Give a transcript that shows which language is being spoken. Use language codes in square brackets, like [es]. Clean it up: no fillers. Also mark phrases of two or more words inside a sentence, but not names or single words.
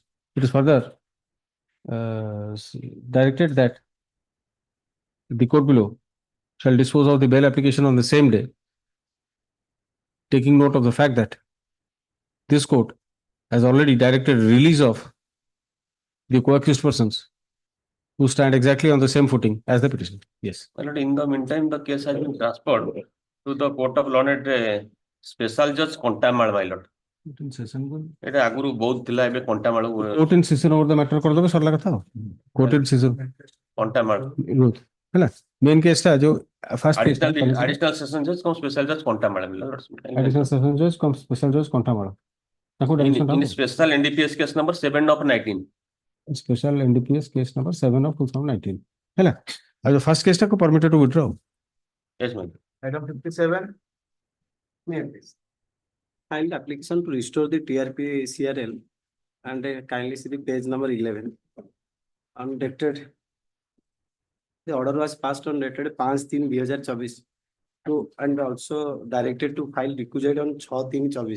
[en] It is further directed that the court below shall dispose of the bail application on the same day, taking note of the fact that this court has already directed release of the co-accused persons who stand exactly on the same footing as the petitioner. Yes. My lord, in the meantime, the case has been transferred to the Court of Learned Special Judge Contamal, my lord. [or] এটা ଆଗରୁ ବହୁତ ଥିଲା ଏବେ କଣ୍ଟାମାଳ [en] Court in session over the matter [or] କରିଦେବେ ସରିଲା କଥା ଆଉ [en] court in session [or] କଣ୍ଟାମାଳ ହେଲା [en] main case [or] ଟା ଯୋଉ [en] first case [or] ଟା [en] additional session judge କମ special judge କଣ୍ଟାମାଳ additional session judge କମ special judge କଣ୍ଟାମାଳ ତାକୁ direction in special NDPS case number 7 of 19 special NDPS case number 7 of 2019 [or] ହେଲା ଆଉ ଯୋଉ [en] first case ଟାକୁ permitted to withdraw. yes ma'am. Item 57. May I please? Filed application to restore the TRP CRL and kindly see the page number 11. Undated. The order was passed on dated 5/3/2024 to and also directed to file recusal on 6/3/24.